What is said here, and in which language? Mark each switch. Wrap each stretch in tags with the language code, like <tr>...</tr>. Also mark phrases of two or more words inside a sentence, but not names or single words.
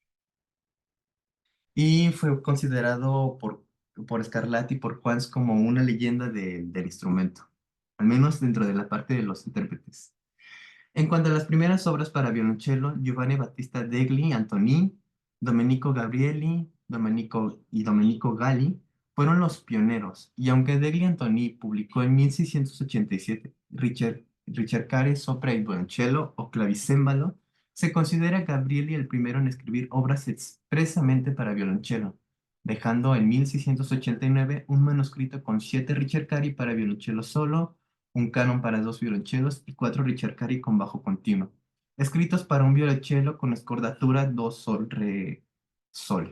<es>Y fue considerado por Scarlatti y por Juans como una leyenda del instrumento, al menos dentro de la parte de los intérpretes. En cuanto a las primeras obras para violonchelo, Giovanni Battista degli Antoni, Domenico Gabrieli, Domenico Galli fueron los pioneros, y aunque degli Antoni publicó en 1687 Ricercare sopra il violoncello o clavicémbalo, se considera Gabrieli el primero en escribir obras expresamente para violonchelo, dejando en 1689 un manuscrito con 7 Ricercari para violonchelo solo, un canon para 2 violonchelos y 4 Ricercari con bajo continuo, escritos para un violonchelo con escordatura do sol re sol.</es>